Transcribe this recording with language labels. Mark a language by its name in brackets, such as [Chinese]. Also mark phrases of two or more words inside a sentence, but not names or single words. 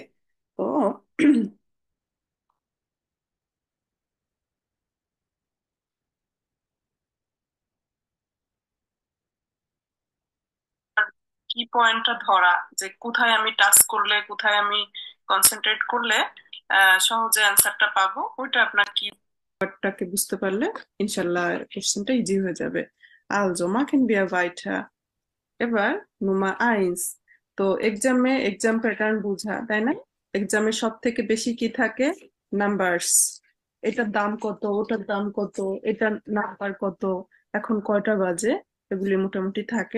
[Bangla] তো কি পয়েন্টটা ধরা, যে কোথায় আমি টাচ করলে, কোথায় আমি কনসেন্ট্রেট করলে সহজে অ্যান্সারটা পাবো, ওইটা আপনার কি টাকে বুঝতে পারলে ইনশাল্লাহ কোশ্চেনটা ইজি হয়ে যাবে। [German] Also machen wir weiter. [Bangla] এবার [German] Nummer eins. [Bangla] তো এক্সামে এক্সাম প্যাটার্ন বুঝা, তাই না? এক্সামে সব থেকে বেশি কি থাকে? নাম্বারস। এটার দাম কত, ওটার দাম কত, এটার নাম্বার কত, এখন কয়টা বাজে, এগুলি মোটামুটি থাকে।